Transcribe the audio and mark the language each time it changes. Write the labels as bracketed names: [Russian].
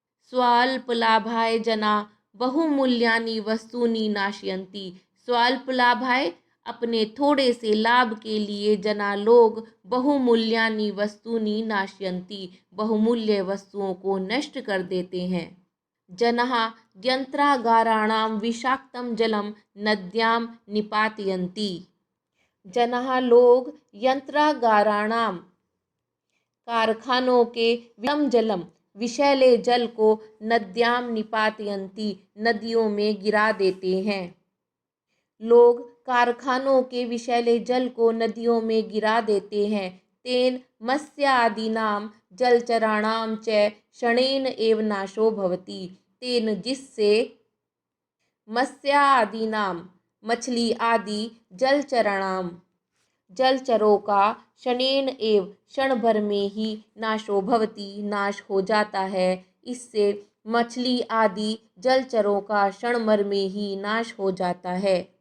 [Sanskrit] स्वाल्प लाभाय जना बहुमूल्यानि वस्तूनि नाशयन्ति। [Hindi] स्वाल्प लाभाय, अपने थोड़े से लाभ के लिए जना लोग बहुमूल्यानि वस्तूनि नाशयन्ति, बहुमूल्य वस्तुओं को नष्ट कर देते हैं। [Sanskrit] जनः यंत्रागाराणां विषाक्तं जलम नद्यां निपातयन्ति। [Hindi] जनः लोग यंत्रागाराणां, कारखानों के विषम जलम, विषैले जल को नद्याम निपातयन्ति, नदियों में गिरा देते हैं। लोग कारखानों के विषैले जल को नदियों में गिरा देते हैं। [Sanskrit] तेन मत्स्यादीनां जलचराणां च क्षणेन एव नाशो भवति। [Hindi] तेन, जिससे, मत्स्यादीनां, मछली आदि, जलचराणां, जलचरों का, क्षणेन एव, क्षण भर में ही, नाशो भवति, नाश हो जाता है। इससे मछली आदि जलचरों का क्षण भर में ही नाश हो जाता है।